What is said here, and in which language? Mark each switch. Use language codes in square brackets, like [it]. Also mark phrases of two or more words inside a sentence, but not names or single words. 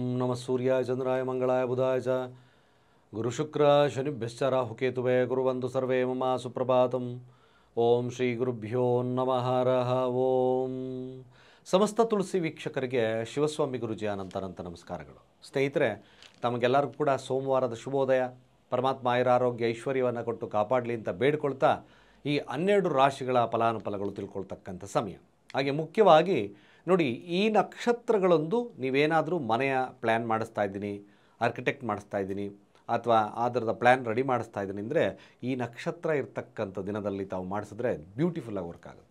[sa] नमः सूर्याय चन्द्राय मंगलाय बुधाय च गुरुशुक्र शनिभ्यश्च राहुकेतुवे कुर्वन्तु सर्वे मम सुप्रभातं. ओं श्री गुरुभ्यो नमः हरः ओं. [kn] ಸಮಸ್ತ ತುಳಸಿ ವೀಕ್ಷಕರಿಗೆ ಶಿವಸ್ವಾಮಿ ಗುರುಜಿ ಅನಂತ ನಮಸ್ಕಾರಗಳು. ಸ್ನೇಹಿತರೆ, ತಮಗೆಲ್ಲರಿಗೂ ಕೂಡ ಸೋಮವಾರದ ಶುಭೋದಯ. ಪರಮಾತ್ಮ ಆಯುರಾರೋಗ್ಯ ಐಶ್ವರ್ಯವನ್ನು ಕೊಟ್ಟು ಕಾಪಾಡಲಿ ಅಂತ ಬೇಡ್ಕೊಳ್ತಾ ಈ 12 ರಾಶಿಗಳ ಫಲಾನುಫಲಗಳು ತಿಳ್ಕೊಳ್ತಕ್ಕಂಥ ಸಮಯ. ಹಾಗೆ ಮುಖ್ಯವಾಗಿ ನೋಡಿ, ಈ ನಕ್ಷತ್ರಗಳೊಂದು ನೀವೇನಾದರೂ ಮನೆಯ ಪ್ಲ್ಯಾನ್ ಮಾಡಿಸ್ತಾ ಇದ್ದೀನಿ, ಆರ್ಕಿಟೆಕ್ಟ್ ಮಾಡಿಸ್ತಾ ಇದ್ದೀನಿ ಅಥವಾ ಅದರದ [en] plan ready [kn] ಮಾಡಿಸ್ತಾ ಇದ್ದೀನಿ ಅಂದರೆ ಈ ನಕ್ಷತ್ರ ಇರ್ತಕ್ಕಂಥ ದಿನದಲ್ಲಿ ತಾವು ಮಾಡಿಸಿದ್ರೆ ಬ್ಯೂಟಿಫುಲ್ಲಾಗಿ ವರ್ಕ್ ಆಗುತ್ತೆ.